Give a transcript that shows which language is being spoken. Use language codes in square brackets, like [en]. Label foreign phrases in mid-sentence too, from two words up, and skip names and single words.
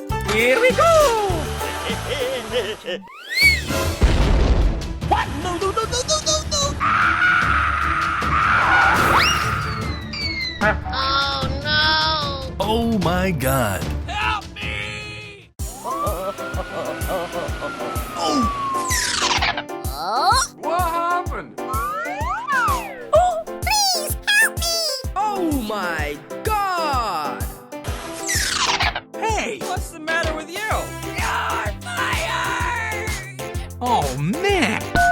[en] Here we go! What? No, no, no, no, no, no, no! Oh no! Oh my God. Help me! Oh! Oh, What happened? please help me! Oh my God! Hey, what's the matter with you? You're fired! Oh man!